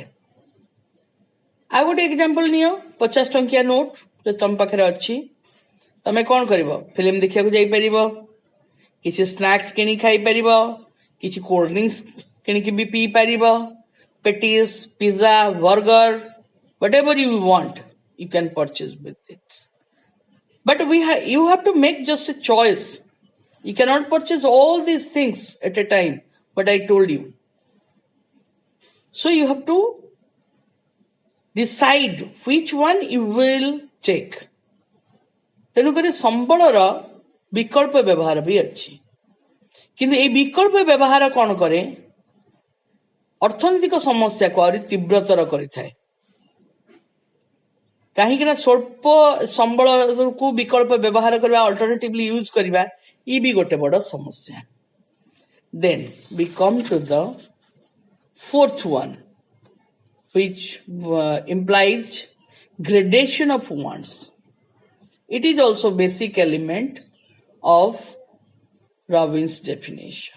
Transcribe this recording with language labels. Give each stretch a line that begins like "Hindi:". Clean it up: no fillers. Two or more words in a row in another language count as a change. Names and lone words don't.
Odia: ଆଉ ଗୋଟେ ଏକ୍ଜାମ୍ପଲ ନିଅ, 50 ଟଙ୍କିଆ ନୋଟ ଯଦି ତମ ପାଖରେ ଅଛି, ତମେ କଣ କରିବ? ଫିଲ୍ମ ଦେଖିବାକୁ ଯାଇପାରିବ, କିଛି ସ୍ନାକ୍ସ କିଣି ଖାଇପାରିବ, କିଛି
English: cold drinks
Odia: କିଣିକି ବି ପିଇ ପାରିବ, ପେଟିସ୍, ପିଜ୍ଜା, ବର୍ଗର,
English: whatever you want, you can purchase with it. But you have to make just a choice. You cannot purchase all these things at a time, what I told you. So you have to decide which one you will take.
Odia: ତେଣୁକରି ସମ୍ବଳର ବିକଳ୍ପ ବ୍ୟବହାର ବି ଅଛି। କିନ୍ତୁ এই ବିକଳ୍ପ ବ୍ୟବହାର କଣ କରେ? ଅର୍ଥନୈତିକ ସମସ୍ୟାକୁ ଆହୁରି ତୀବ୍ରତର କରିଥାଏ। କାହିଁକି ନା ସ୍ୱଳ୍ପ ସମ୍ବଳକୁ ବିକଳ୍ପ ବ୍ୟବହାର କରିବା,
English: alternatively use
Odia: କରିବା, ଇଏ ବି ଗୋଟେ ବଡ଼ ସମସ୍ୟା।
English: Then we come to the fourth one, which implies gradation of wants. It is also basic element of Robbins' definition.